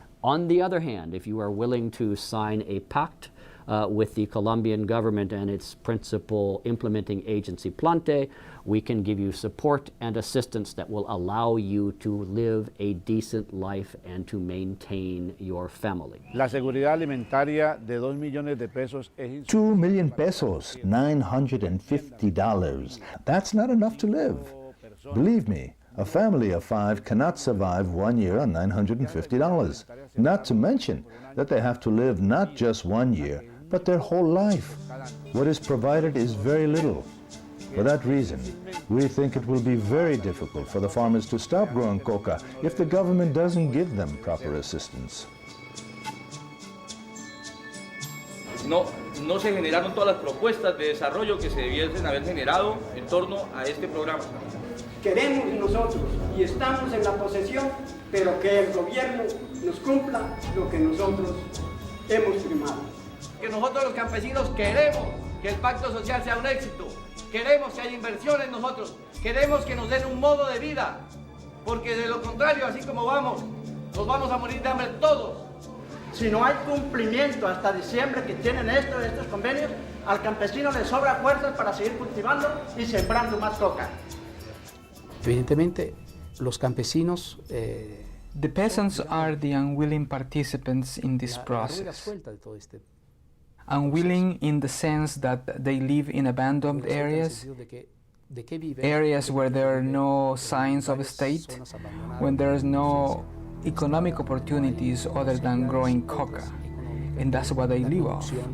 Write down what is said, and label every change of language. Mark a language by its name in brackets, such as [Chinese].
[English] On the other hand, if you are willing to sign a pact with the Colombian government and its principal implementing agency, Plante, we can give you support and assistance that will allow you to live a decent life and to maintain your family. [Spanish] La seguridad alimentaria de 2 millones de pesos es [English] 2 million pesos, $950. That's not enough to live. Believe me, a family of 5 cannot survive 1 year on $950. Not to mention that they have to live not just 1 year, but their whole life. What is provided is very little. For that reason, we think it will be very difficult for the farmers to stop growing coca if the government doesn't give them proper assistance. [Spanish] No se generaron todas las propuestas de desarrollo que se debiesen haber generado en torno a este programa. Queremos nosotros y estamos en la posesión, pero que el gobierno nos cumpla lo que nosotros hemos firmado. Que nosotros los campesinos queremos que el pacto social sea un éxito, queremos que haya inversión en nosotros, queremos que nos den un modo de vida, porque de lo contrario, así como vamos, nos vamos a morir de hambre todos. Si no hay cumplimiento hasta diciembre que tienen estos convenios, al campesino le sobra fuerzas para seguir cultivando y sembrando más coca. Evidentemente, los campesinos [English] the peasants are the unwilling participants in this process. Unwilling in the sense that they live in abandoned areas, areas where there are no signs of a state, when there is no economic opportunities other than growing coca, and that's what they live off.